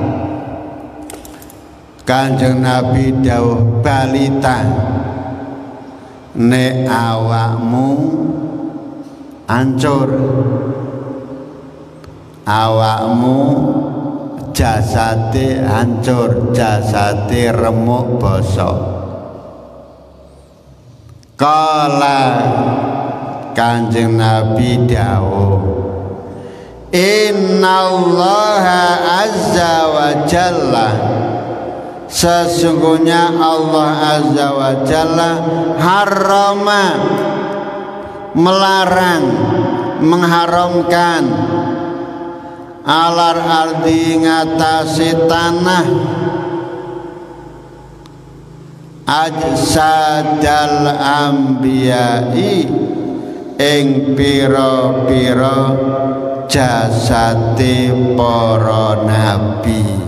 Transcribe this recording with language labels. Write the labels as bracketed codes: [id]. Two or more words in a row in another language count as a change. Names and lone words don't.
[jv] Kanjeng Nabi dawuh balita, nek awakmu hancur, awakmu jasate hancur, jasate remuk bosok. Kala Kanjeng Nabi dawuh, [ar] إن الله عز وجل, [id] sesungguhnya Allah [ar] عز وجل حرم, [id] melarang, mengharamkan, [ar] على الأرض [jv] ngatasi tanah, [ar] أجساد الأنبياء [jv] ing pira-pira jasate para nabi.